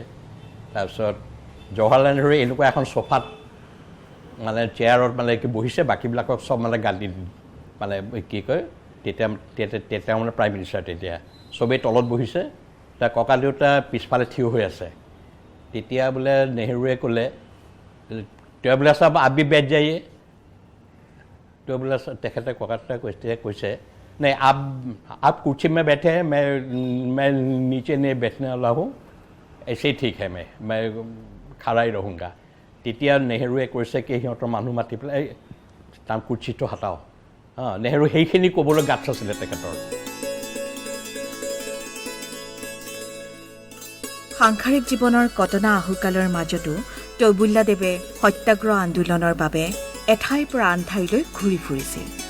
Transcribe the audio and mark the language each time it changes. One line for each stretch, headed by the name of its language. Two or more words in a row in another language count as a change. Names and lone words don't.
Assamese: তাৰপিছত জৱাহৰলাল নেহৰু এনেকুৱা এখন চোফাত মানে চেয়াৰত মানে কি বহিছে, বাকীবিলাকক চব মানে গালি মানে কি কয় তেতিয়া মানে
English: prime minister
Assamese: তেতিয়া চবেই তলত বহিছে, তাৰ ককা দেউতা পিছফালে থিয় হৈ আছে। তেতিয়া বোলে নেহৰুৱে ক'লে তই বোলে
Hindi: साब अभी बैठ जाये,
Assamese: তই বোলে তেখেতে ককা দেউতাই কৈছে নাই
Hindi: आप कुर्सी में बैठे हैं, मैं नीचे नहीं बैठने वाला हूँ, ऐसे ही ठीक है, मैं खड़ा ही रहूँगा।
Assamese: তেতিয়া নেহৰুৱে কৈছে কি সিহঁতৰ মানুহ মাতি পেলাই তাৰ কুৰ্চীটো হটাও। নেহৰু সেইখিনি ক'বলৈ গাঁত আছিলে তেখেতৰ। সাংসাৰিক জীৱনৰ কটনা আহুকালৰ মাজতো তৈবুল্লাদেৱে সত্যাগ্ৰহ আন্দোলনৰ বাবে এঠাইৰ পৰা আন ঠাইলৈ ঘূৰি ফুৰিছিল।